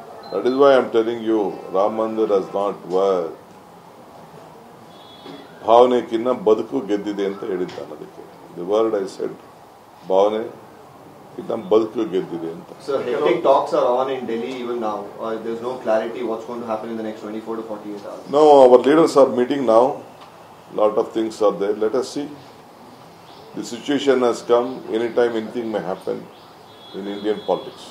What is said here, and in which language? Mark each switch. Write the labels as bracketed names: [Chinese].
[English] That is why I am telling you, Ram Mandir has not worked. [Kannada] ಭಾವನೆಕ್ಕಿನ್ನ ಬದುಕು ಗೆದ್ದಿದೆ ಅಂತ ಹೇಳಿದ್ದಾನೆ. ಅದಕ್ಕೆ [English] the word I said, [Kannada] ಭಾವನೆ ಇನ್ನ ಬದುಕು ಗೆದ್ದಿದೆ ಅಂತ. [English] Sir, hectic talks are on in Delhi even now. There's no clarity what's going to happen in the next 24 to 48 hours. No, our leaders are meeting now. Lot of things are there. Let us see. The situation has come. Anytime anything may happen in Indian politics.